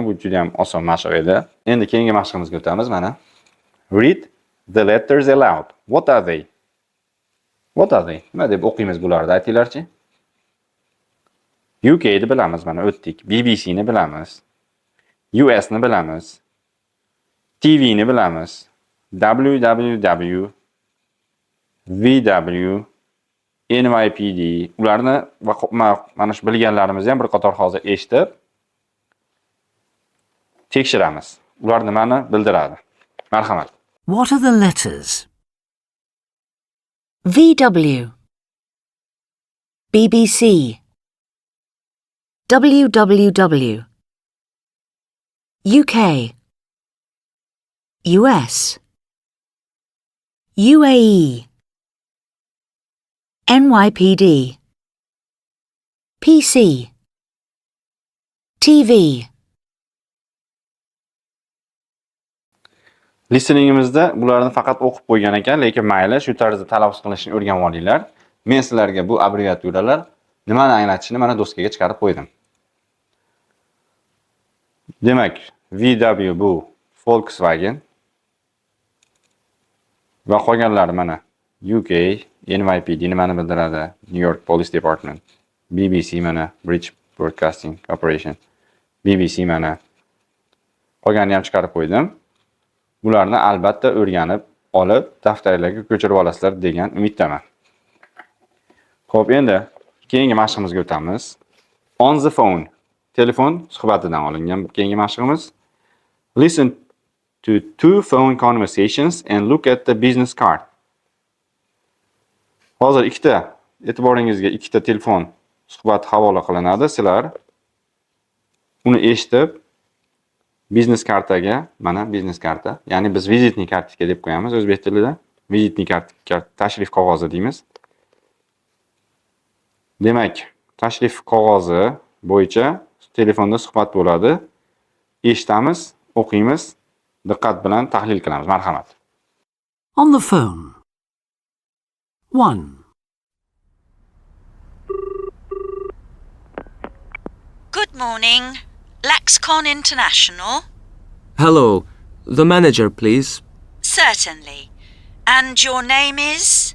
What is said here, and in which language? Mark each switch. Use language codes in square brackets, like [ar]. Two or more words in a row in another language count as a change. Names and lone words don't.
[uz] Bu juda ham oson mashq edi. Endi keyingi mashqimizga o'tamiz mana. [en] Read the letters aloud. What are they? What are they? [uz] Nima deb o'qiymiz bularni aytinglarchi? UK ni bilamiz, mana o'tdik. BBC ni bilamiz. US ni bilamiz. TV ni bilamiz. WWW, VW, NYPD, ularni mana shu bilganlarimizni ham bir qator hozir eshitib tekshiramiz. Ular nimani bildiradi? Marhamat. [en] What are the letters? VW, BBC, WWW, UK, US, UAE, NYPD, PC, TV. [uz] Listeningimizda bularni faqat o'qib qo'ygan ekan, lekin mayli, shu tarzda talaffuz qilishni o'rganib olinglar. Men sizlarga bu abbreviaturalar nimani anglatishini mana doskaga chiqarib qo'ydim. Demak, VW bu Volkswagen va qolganlari mana UK, NYPD nimani bildiradi? New York Police Department. BBC mana British Broadcasting Corporation. BBC mana. Qolganini ham chiqarib qo'ydim. Bularni albatta o'rganib olib, daftarlarga ko'chirib olasizlar degan umiddaman. Xo'p, endi keyingi mashqimizga o'tamiz. [en] On the phone. [uz] Telefon suhbatidan olingan keyingi mashqimiz. [en] Listen to 2 phone conversations and look at the business card. [uz] Hozir e'tiboringizga ikkita telefon suhbati havola qilinadi. Sizlar uni eshitib biznes kartaga, mana biznes karta, ya'ni biz vizitni kartika deb qo'yamiz o'zbek tilida. Vizitni kartika, tashrif qog'ozi deymiz. Demak, tashrif qog'ozi bo'yicha telefonda suhbat bo'ladi. eshitamiz, o'qiymiz, diqqat bilan tahlil qilamiz. Marhamat. [en] On the phone. 1. Good morning. LaxCon International? Hello. The manager, please. Certainly. And your name is?